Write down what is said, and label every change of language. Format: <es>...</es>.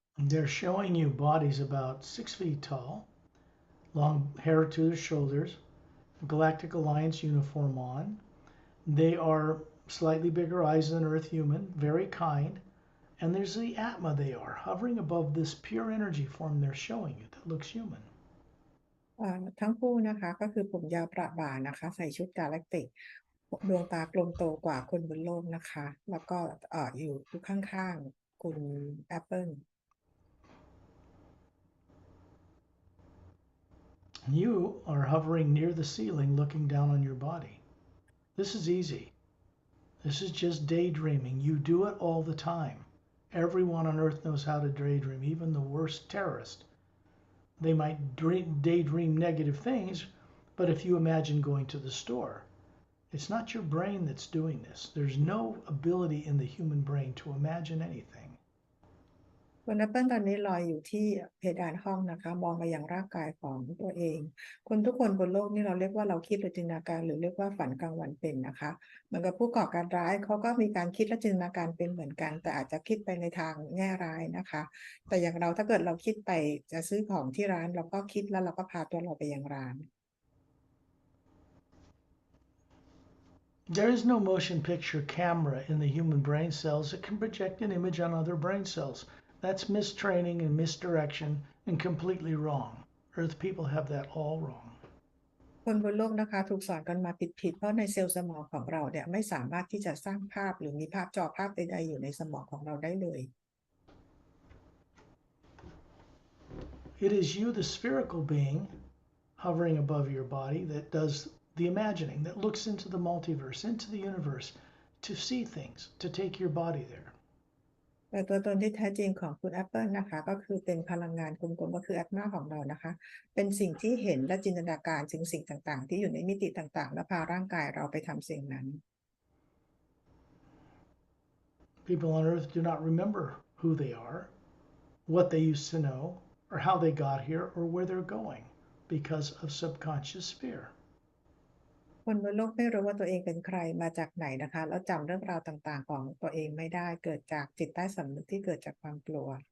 <en>They're showing you bodies about 6 feet tall, long hair to their shoulders, Galactic Alliance uniform on. They are slightly bigger eyes than Earth human, very kind. And there's the Atma they are, hovering above this pure energy form they're showing you that looks human.</en> <th>ทั้งคู่นะคะก็คือผมยาวประบ่านะคะใส่ชุดกาแล็กติกดวงตากลมโตกว่าคนบนโลกนะคะแล้วก็อยู่ข้างๆคุณ Apple.</th> <en>You are hovering near the ceiling looking down on your body. This is easy. This is just daydreaming. You do it all the time. Everyone on earth knows how to daydream, even the worst terrorist. They might daydream negative things, but if you imagine going to the store, it's not your brain that's doing this. There's no ability in the human brain to imagine anything.</en> <th>คุณ Apple ตอนนี้ลอยอยู่ที่เพดานห้องนะคะมองไปยังร่างกายของตัวเองคนทุกคนบนโลกนี่เราเรียกว่าเราคิดหรือจินตนาการหรือเรียกว่าฝันกลางวันเป็นนะคะเหมือนกับผู้ก่อการร้ายเขาก็มีการคิดและจินตนาการเป็นเหมือนกันแต่อาจจะคิดไปในทางแง่ร้ายนะคะแต่อย่างเราถ้าเกิดเราคิดไปจะซื้อของที่ร้านเราก็คิดแล้วเราก็พาตัวเราไปยังร้าน</th> <en>There is no motion picture camera in the human brain cells that can project an image on other brain cells. That's mistraining and misdirection and completely wrong. Earth people have that all wrong.</en> <th>คนบนโลกนะคะถูกสอนกันมาผิดเพราะในเซลล์สมองของเราเนี่ยไม่สามารถที่จะสร้างภาพหรือมีจอภาพใดๆอยู่ในสมองของเราได้เลย</th> <en>It is you, the spherical being, hovering above your body that does the imagining, that looks into the multiverse, into the universe, to see things, to take your body there.</en> <th>แต่ตัวตนที่แท้จริงของคุณ Apple นะคะก็คือเป็นพลังงานกลมๆก็คือ Atma ของเรานะคะเป็นสิ่งที่เห็นและจินตนาการถึงสิ่งต่างๆที่อยู่ในมิติต่างๆและพาร่างกายเราไปทำสิ่งนั้น</th> <en>People on Earth do not remember who they are, what they used to know, or how they got here, or where they're going because of subconscious fear.</en> <th>คนบนโลกไม่รู้ว่าตัวเองเป็นใครมาจากไหนนะคะแล้วจำเรื่องราวต่างๆของตัวเองไม่ได้เกิดจากจิตใต้สำนึกที่เกิดจากความกลัว</th>